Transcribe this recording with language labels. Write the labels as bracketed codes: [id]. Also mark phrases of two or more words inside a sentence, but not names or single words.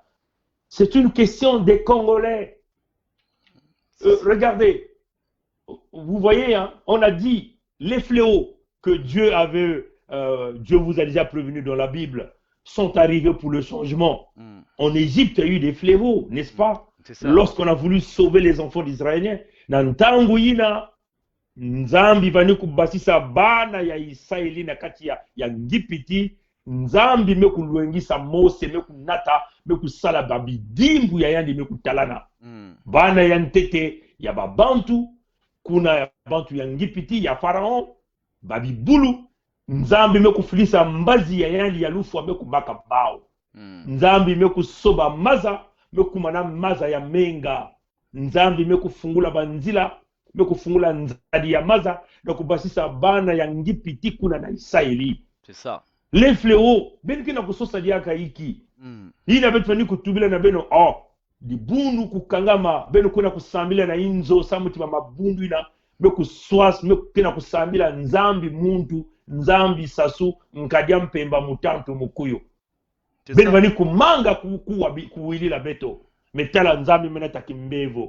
[fr] C'est une question des Congolais. Regardez, vous voyez, hein, on a dit les fléaux que Dieu vous a déjà prévenu dans la Bible sont arrivés pour le changement. En Égypte, il y a eu des fléaux, n'est-ce pas? Lorsqu'on a voulu sauver les enfants d'Israéliens, [kg] Nantangouina, Nzambi vani kubasisa bana ya Israeli na kati ya Ngipiti, Nzambi meku luengisa Mose meku nata meku sala babi dimbu ya yandi meku talana. Bana ya ntete ya babantu, kuna ya bantu ya Ngipiti ya Pharaon, babi bulu, Nzambi meku filisa mbazi ya yandi ya lufu meku baka bao. Nzambi meku soba maza, meku mana maza ya menga. Nzambi meku fungula banzila, mekufungula nzadi ya maza na kubasisa bana ya Ngipiti kuna na Israeli. [fr] C'est ça. Les fléaux, [kg] ben kina kusosa diaka hiki. Hii na betu fani kutubila na beno, di bundu kukangama, beno kuna kusambila na inzo, samuti mabundu ina, meku swas, meku kina kusambila nzambi muntu, nzambi sasu, nkadia mpemba mutantu mukuyo. Beno fani kumanga kuwili la beto, metala nzambi menata kimbevo.